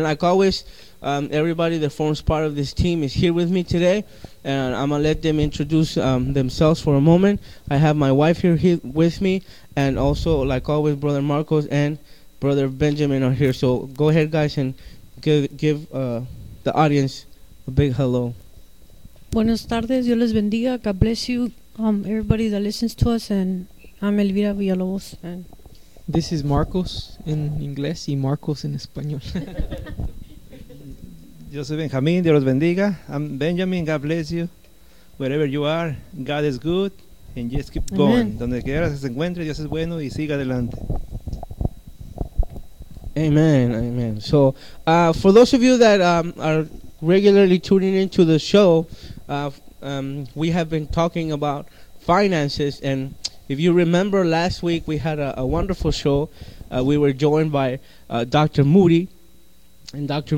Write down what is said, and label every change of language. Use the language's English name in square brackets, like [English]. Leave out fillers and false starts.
[English] And like always, everybody that forms part of this team is here with me today, and I'm going to let them introduce themselves for a moment. I have my wife here with me, and also, like always, Brother Marcos and Brother Benjamin are here. So go ahead, guys, and give the audience a big hello. [Spanish] Buenas tardes. Dios les bendiga. [English] God bless you, everybody that listens to us. And I'm Elvira Villalobos. And this is Marcos in English and Marcos in Español. [Spanish] Yo soy Benjamín, Dios los bendiga. [English] I'm Benjamin, God bless you. Wherever you are, God is good, and just keep going. [Spanish] Donde quiera que se encuentre, Dios es bueno y siga adelante. [English] Amen, amen. So, for those of you that are regularly tuning into the show, we have been talking about finances. And if you remember, last week we had a wonderful show. We were joined by Dr. Moody, and Dr.